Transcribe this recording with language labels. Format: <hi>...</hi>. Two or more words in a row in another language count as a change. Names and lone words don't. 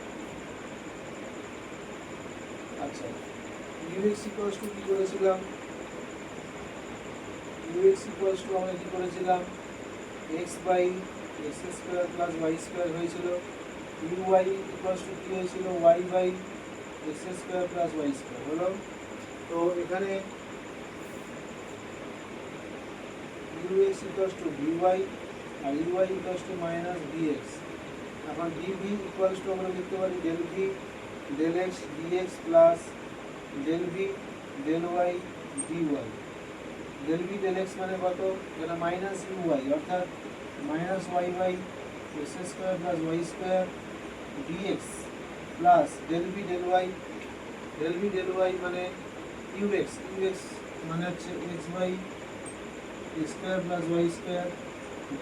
<bn>আচ্ছা</bn> <en>ux equals to</en> <bn>কি করেছিলাম,</bn> <en>ux equals to</en> <bn>আমরা কি করেছিলাম</bn> <en>x by x square plus y square</en> <bn>হয়েছিল,</bn> <en>uy equals to</en> <bn>কি হয়েছিল</bn> <en>y by x square plus y square</en> <bn>হলো। তো এখানে</bn> <en>ux equals to dy আর uy equals to minus dx। এখন dv equals to</en> <bn>আমরা লিখতে পারি</bn> <en>del v del x dx plus del v del y dy। del v del x</en> <bn>মানে কত, এটা</bn> <en>মাইনাস uy অর্থাৎ মাইনাস y by x square plus y square dx plus del v del y মানে ux</en> <bn>মানে হচ্ছে</bn> <en>x by x square plus y square dy।</en>